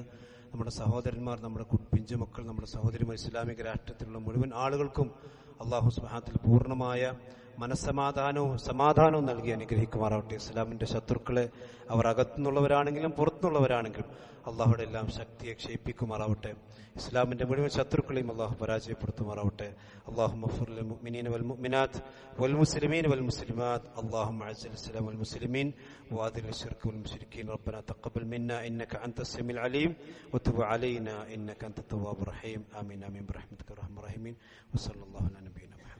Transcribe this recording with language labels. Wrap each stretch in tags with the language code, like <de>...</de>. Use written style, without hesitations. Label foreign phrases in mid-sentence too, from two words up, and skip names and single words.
<ml>നമ്മുടെ സഹോദരന്മാർ, നമ്മുടെ പിഞ്ചുമക്കൾ, നമ്മുടെ സഹോദരിമാർ, ഇസ്ലാമിക രാഷ്ട്രത്തിലുള്ള മുഴുവൻ ആളുകൾക്കും അള്ളാഹു</ml> <ar>سبحانه وتعالى</ar> <ml>പൂർണ്ണമായ സമാധാനവും നൽകി അനുഗ്രഹിക്കുമാറാവട്ടെ. ഇസ്ലാമിന്റെ ശത്രുക്കളെ അവർ അകത്തുനിന്നുള്ളവരാണെങ്കിലും പുറത്തുനിന്നുള്ളവരാണെങ്കിലും അള്ളാഹുടെ എല്ലാം ശക്തിയെ ക്ഷയിപ്പിക്കുമാറാവട്ടെ. ഇസ്ലാമിന്റെ മുഴുവൻ ശത്രുക്കളെയും അള്ളാഹു പരാജയപ്പെടുത്തുമാറാവട്ടെ.</ml> <ar>اللهم اغفر للمؤمنين والمؤمنات والمسلمين والمسلمات اللهم اعز الاسلام والمسلمين واذل الشرك والمشركين ربنا تقبل منا انك انت السميع العليم وتب علينا انك انت التواب الرحيم. امين امين برحمتك يا ارحم الراحمين. وصلى الله على نبينا</ar>